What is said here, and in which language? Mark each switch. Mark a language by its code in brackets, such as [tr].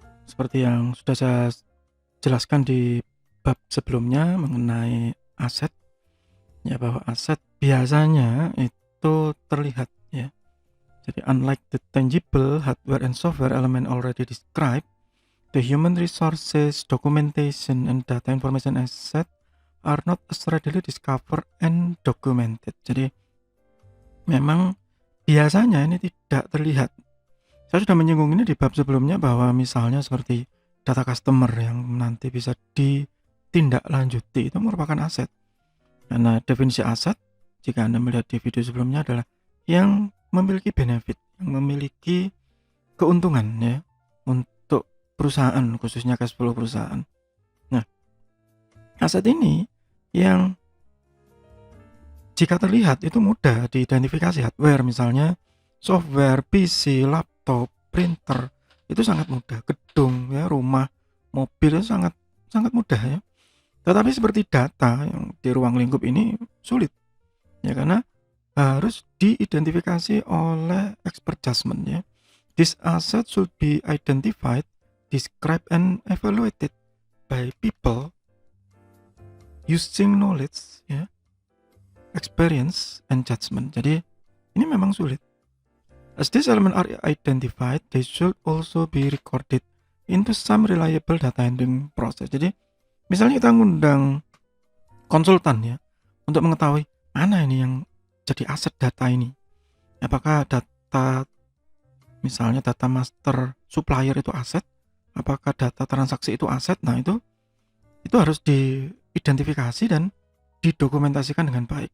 [id] Seperti yang sudah saya jelaskan di bab sebelumnya mengenai aset, ya bahwa aset biasanya itu terlihat, ya. [en] Jadi unlike the tangible hardware and software element already described, the human resources, documentation, and data information asset are not as readily discovered and documented. [id] Jadi memang biasanya ini tidak terlihat. Saya sudah menyinggung ini di bab sebelumnya bahwa misalnya seperti data customer yang nanti bisa ditindaklanjuti itu merupakan aset. Karena definisi aset, jika Anda melihat di video sebelumnya, adalah yang memiliki benefit, yang memiliki keuntungan, ya, untuk perusahaan, khususnya cash flow perusahaan. Nah, aset ini yang jika terlihat itu mudah diidentifikasi. Hardware misalnya, software, PC, laptop, printer, itu sangat mudah. Gedung, ya, rumah, mobil itu sangat mudah, ya. Tetapi seperti data yang di ruang lingkup ini sulit, ya, karena harus diidentifikasi oleh expert judgment, ya. [en] This asset should be identified, described, and evaluated by people using knowledge, ya, experience, and judgment. [id] Jadi ini memang sulit. [en] As these elements are identified, they should also be recorded into some reliable data handling process. [id] Jadi misalnya kita ngundang konsultan, ya, untuk mengetahui mana ini yang jadi aset data ini. Apakah data, misalnya data master supplier itu aset, apakah data transaksi itu aset? Nah, itu harus diidentifikasi dan didokumentasikan dengan baik.